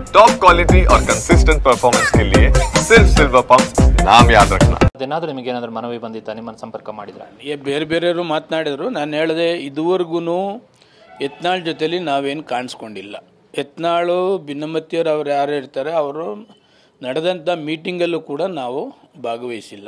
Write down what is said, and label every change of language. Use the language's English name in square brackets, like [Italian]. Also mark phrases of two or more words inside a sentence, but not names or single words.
[English] top quality [Hindi] और [English] consistent performance [Hindi] के लिए सिर्फ सिल्वर पंप नाम याद रखना। [Kannada] ಅದೇನಾದರೂ ನಿಮಗೆ ಏನಾದರೂ ಮನವಿ ಬಂದಿತ್ತಾ, ನಿಮ್ಮನ್ನು ಸಂಪರ್ಕ ಮಾಡಿದ್ರ? ಬೇರೆಯವರು ಮಾತನಾಡಿದ್ರು. ನಾನು ಹೇಳಿದೆ, ಇದುವರೆಗೂ ಯತ್ನಾಳ್ ಜೊತೆಲಿ ನಾವೇನು ಕಾಣಿಸ್ಕೊಂಡಿಲ್ಲ. ಯತ್ನಾಳು ಭಿನ್ನಮತಿಯವರು ಅವ್ರು ಯಾರು ಇರ್ತಾರೆ, ಅವರು ನಡೆದಂಥ ಮೀಟಿಂಗಲ್ಲೂ ಕೂಡ ನಾವು ಭಾಗವಹಿಸಿಲ್ಲ.